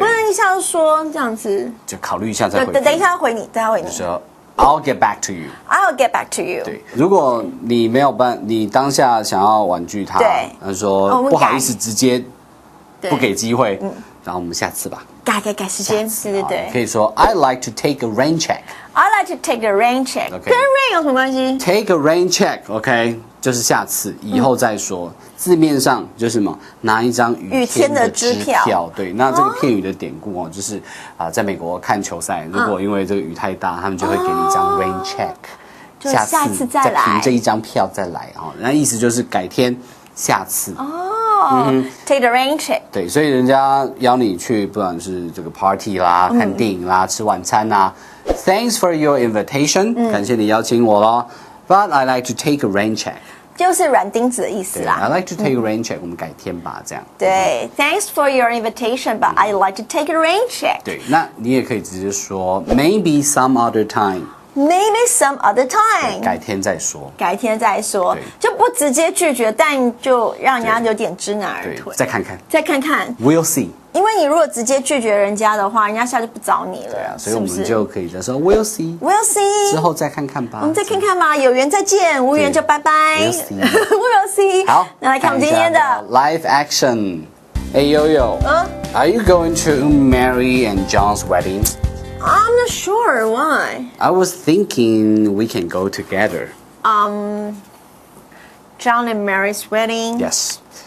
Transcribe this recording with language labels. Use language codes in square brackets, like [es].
[zh] 你不能一下就说这样子。就考虑一下再回复。等一下回你，等下回你。 [en] 说 I'll get back to you. I'll get back to you. [zh] 对，如果你没有你当下想要婉拒他，他说不好意思，直接不给机会，然后我们下次吧。改时间，对对对。 [en] 可以说 I like to take a rain check. I like to take a rain check. [zh] 跟 rain 有什么关系 [en] ？Take a rain check, OK， [zh] 就是下次，以后再说。字面上就是什么？拿一张雨天的支票。对，那这个片语的典故哦，就是在美国看球赛，如果因为这个雨太大，他们就会给你一张 rain check， 下次再凭这一张票再来哦。那意思就是改天，下次。 [en] Take the rain check。 [zh] 对，所以人家邀你去，不管是这个 party 啦、看电影啦、吃晚餐啦。 [en] Thanks for your invitation， [zh] 感谢你邀请我咯。 [en] But I like to take a rain check。 [zh] 就是软钉子的意思啦。 [en] I like to take a rain check， [zh] 我们改天吧，这样。 [en] 对，Thanks for your invitation，but I like to take a rain check。 [zh] 对，那你也可以直接说 [en] Maybe some other time。Maybe some other time， [zh] 改天再说。改天再说，就不直接拒绝，但就让人家有点知难而退。再看看。再看看。 [en] We'll see。 [zh] 因为你如果直接拒绝人家的话，人家下就不找你了。对啊，所以我们就可以再说 [en] We'll see。We'll see。 [zh] 之后再看看吧。我们再看看吧，有缘再见，无缘就拜拜。 [en] We'll see。We'll see。 [zh] 好，那来看我们今天的 [en] Live Action。 Hey Yo-Yo，Are you going to Mary and John's wedding？I'm not sure. Why? I was thinking we can go together. John and Mary's wedding. Yes.